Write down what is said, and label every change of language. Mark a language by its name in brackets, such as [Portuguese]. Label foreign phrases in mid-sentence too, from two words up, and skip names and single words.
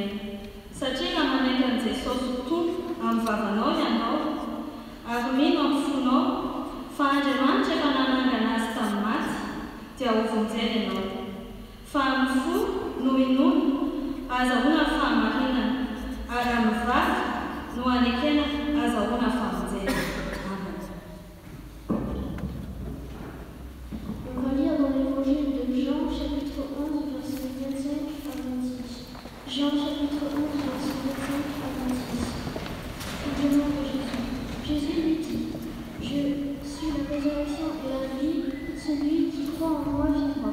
[Malagasy] Satria raha manaiky an'i Jesosy tompo amin'ny vavanao ianao, ary mino amin'ny fonao fa Andriamanitra efa nanangana azy tamin'ny maty dia ho vonjena ianao. Fa amin'ny fo no inoana azahoana fahamarinana, ary amin'ny vaky no anekena azahoana famonjena. [French] On va lire dans l'évangile de Jean, chapitre 11, verset 25 à 26. Jean, chapitre 11, verset 25 à 26. Il demande à Jésus. Jésus lui dit, je suis la résurrection et la vie, celui qui croit en moi vivra.